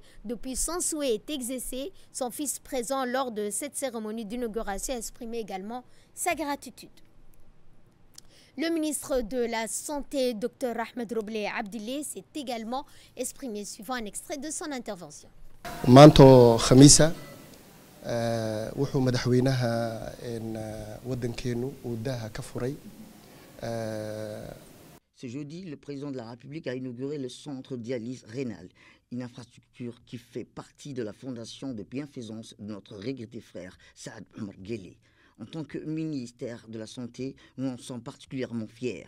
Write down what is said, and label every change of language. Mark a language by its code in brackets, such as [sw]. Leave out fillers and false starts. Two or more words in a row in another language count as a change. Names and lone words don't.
[fr] Depuis, son souhait est exaucé. Son fils présent lors de cette cérémonie d'inauguration a exprimé également sa gratitude. Le ministre de la Santé, Dr Ahmed Robleh Abdillah, s'est également exprimé, suivant un extrait de son intervention. [so] maanto khamiisa wuxuu madaxweynaha wadankeenu uu daaha ka furay. [fr] Ce jeudi, le président de la République a inauguré le centre de dialyse rénale, une infrastructure qui fait partie de la fondation de bienfaisance de notre regretté frère Saad Omar Guelleh. En tant que ministère de la Santé, nous en sommes particulièrement fiers.